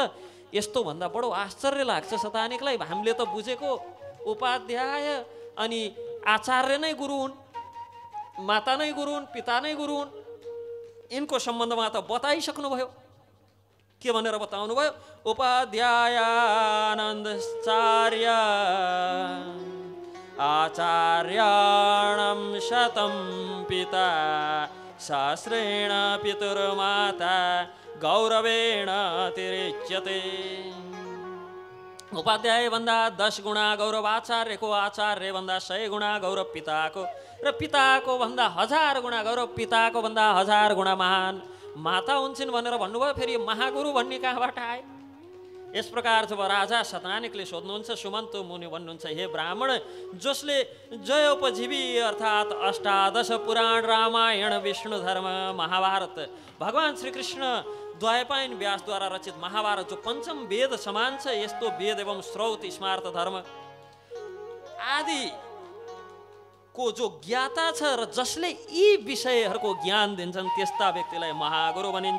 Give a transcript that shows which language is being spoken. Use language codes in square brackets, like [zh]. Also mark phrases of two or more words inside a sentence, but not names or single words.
[ne] यस्तो भन्दा बडो आश्चर्य लाग्छ शतानिकलाई। हामीले त बुझेको उपाध्याय अनि आचार्य नै गुरु हुन्, माता नै गुरु हुन्, पिता नै गुरु हुन्। यिनको सम्बन्धमा त बताइसक्नुभयो। के भनेर बताउनु भयो? [sa] उपाध्यायानन्दाचार्य आचार्याणां शतं पिता शास्त्रेण पितुर्माता गौरवेण तिरिच्यते। [ne] उपाध्याय भन्दा 10 गुणा गौरव आचार्यको, आचार्य भन्दा 100 गुणा गौरव पिताको, र पिताको भन्दा 1000 गुणा गौरव पिताको भन्दा 1000 गुणा महान माता हुन्छन् भनेर भन्नुभयो। फेरि महागुरु भन्ने कहाँबाट आयो? यस प्रकार जब राजा शतानिकले सोध्नुहुन्छ, सुमन्त मुनि भन्नुहुन्छ, हे ब्राह्मण, जसले जयोपजीवी अर्थात् 18 पुराण, रामायण, विष्णु धर्म, महाभारत, भगवान् श्रीकृष्ण द्वैपायन व्यासद्वारा रचित महाभारत जो पञ्चम वेद समान छ, यस्तो वेद एवं स्रोत स्मार्त धर्म आदि को जो ज्ञाता छ र जसले यी विषयहरूको ज्ञान दिन्छन् त्यस्ता व्यक्तिलाई महागुरु भनिन्छ।